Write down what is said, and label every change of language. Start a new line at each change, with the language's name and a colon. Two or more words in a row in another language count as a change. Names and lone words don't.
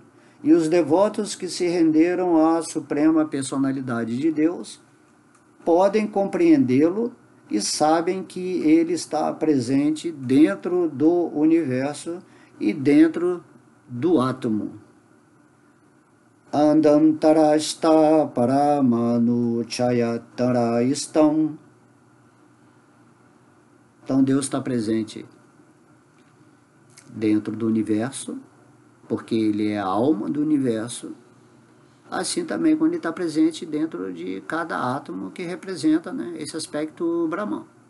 Portuguese: E os devotos que se renderam à suprema personalidade de Deus podem compreendê-lo e sabem que ele está presente dentro do universo e dentro do átomo.
Sanskrit: अण्डान्तरस्थ परमाणु चयान्तरस्थम्.
Portuguese: Então Deus está presente dentro do universo, porque Ele é a alma do universo, assim também quando Ele está presente dentro de cada átomo que representa, né, esse aspecto Brahman.